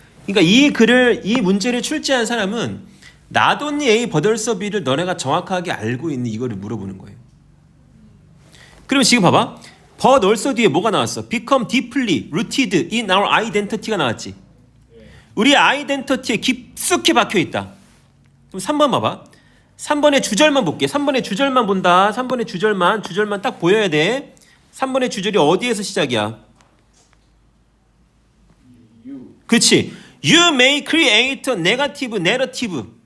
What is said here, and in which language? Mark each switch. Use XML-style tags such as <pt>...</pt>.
<ko>그러니까 이 문제를 출제한 사람은 나돈니 A 버덜서 B를 너네가 정확하게 알고 있는 이거를 물어보는 거예요. 그러면 지금 봐봐. but also 뒤에 뭐가 나왔어?</ko> <en>become deeply rooted in our identity가 나왔지.</en> <ko>우리 아이덴티티에 깊숙이 박혀 있다. 그럼 3번 봐봐. 3번의 주절만 볼게. 3번의 주절만 본다. 3번의 주절만 딱 보여야 돼. 3번의 주절이 어디에서 시작이야?</ko> <en>You.</en> <ko>그렇지.</ko> <en>You may create a negative narrative.</en>